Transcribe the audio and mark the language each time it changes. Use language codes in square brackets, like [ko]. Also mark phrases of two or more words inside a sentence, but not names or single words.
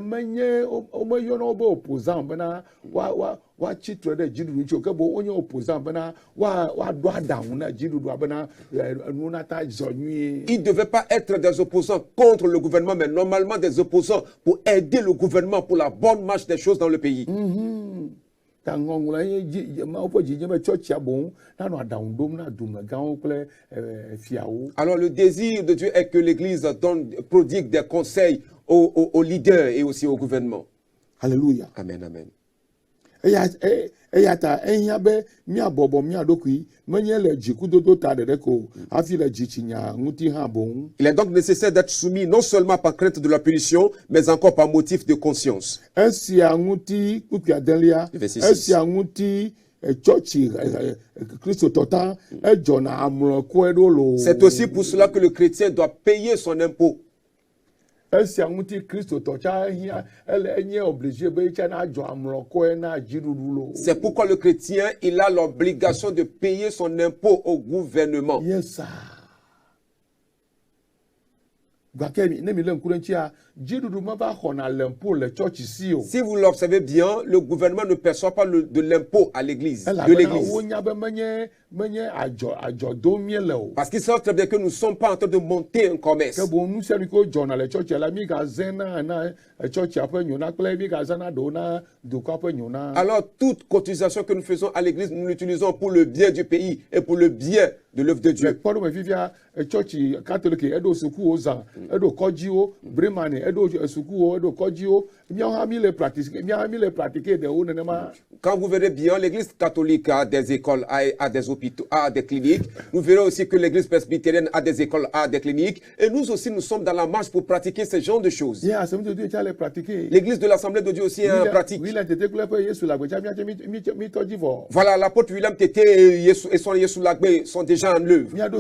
[fr] Ils ne devaient pas être des opposants contre le gouvernement, mais normalement des opposants pour aider le gouvernement pour la bonne marche des choses dans le pays. [ee] ta ŋɔŋlɔ ye dzi mawo ƒe dzi nye be tsɔtsia boŋ nanɔ aɖaŋu ɖom na dumegãwo kple fiawo. [fr] Alors le désir de Dieu est que l'Église prodigue des conseils aux leaders et aussi au gouvernement. Alléluia. Amen, amen. [ee] Eya ta ehiã be míabɔbɔ mía ɖokui menye le dzikudodo ta ɖeɖe ko hafi le dzitsinya ŋuti hã boŋ. [fr] Il est donc nécessaire d'être soumis non seulement par crainte de la punition, mais encore par motif de conscience. [ee] Esia ŋuti kpukpia delia, esia ŋuti tsɔtsi kristotɔ ta edzɔna amlɔkɔe ɖo lo. [fr] C'est aussi pour cela que le chrétien doit payer son impôt. [ee] Esia ŋuti kristotɔ tsa ehia ele enye obligé be tsa na dzɔ amlɔkɔe na dziɖuɖu lo. [fr] C'est pourquoi le chrétien, il a l'obligation de payer son impôt au gouvernement. [ee] Yes, ne mi le ŋku ɖe ŋutia dziɖuɖu meva xɔna le mpɔ le tsɔtsi si o. [fr] Si vous l'observez bien, le gouvernement ne perçoit pas de l'impôt à l'église, de l'église. [ee] Wonya be menye adzɔ dom mie le o. [fr] Parce qu'ils savent très bien que nous ne sommes pas en train de monter un commerce. [ee] Ke bon nu sia nu ko dzɔna le tsɔtsia la mi gazẽ na tsɔtsia ƒe nyona kple mi gazẽna ɖewo na dukɔa ƒe nyona. [fr] Alors toute cotisation que nous faisons à l'église, nous l'utilisons pour le bien du pays et pour le bien de l'œuvre de Dieu. [ee] Kpɔ ɖo me fifia tsɔtsi catholique eɖo sukuwo zã, eɖo kɔdziwo, Brémane eɖo sukuwo, eɖo kɔdziwo. Míawo hã mi le pratiquer ɖewo nenema. [fr] Quand vous verrez bien, l'église catholique a des écoles, a des hôpitaux, a des cliniques. Vous verrez aussi que l'église presbytérienne a des écoles, a des cliniques. Et nous aussi, nous sommes dans la marche pour pratiquer ce genre de choses. L'église de l'Assemblée de Dieu aussi est en pratique. Voilà, l'apôtre William Tété et son Yesu Lagbe sont déjà en œuvre.